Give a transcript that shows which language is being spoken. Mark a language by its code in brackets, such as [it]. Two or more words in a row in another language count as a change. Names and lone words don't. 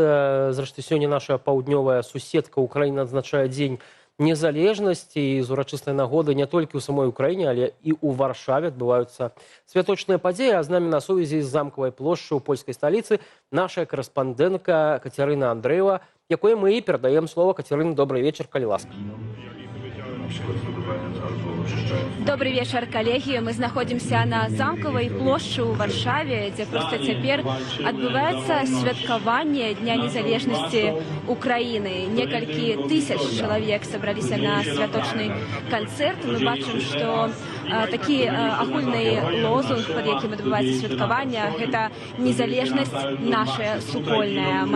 [be] Зрэшты, сёння наша паўднёвая суседка Украіна адзначае дзень незалежнасці, і з урачыстай нагоды не толькі ў самой Украіне, але і ў Варшаве адбываюцца святочныя падзеі. А з намі на сувязі з замкавай плошчы ў польскай сталіцы наша карэспандэнтка Кацярына Андрэева, якой мы і перадаем слово. Кацярына, добрый вечар, калі ласка. [ru] Добрый вечер, коллеги. Мы находимся на [be] замкавай плошчы ў Варшаве, дзе проста цяпер адбываецца святкаванне Дня незалежнасці Украіны. Некалькі тысяч чалавек сабраліся на святочны канцэрт. Мы бачым, што такі агульны лозунг, пад якім адбываецца святкаванне, гэта незалежнасць наша супольная.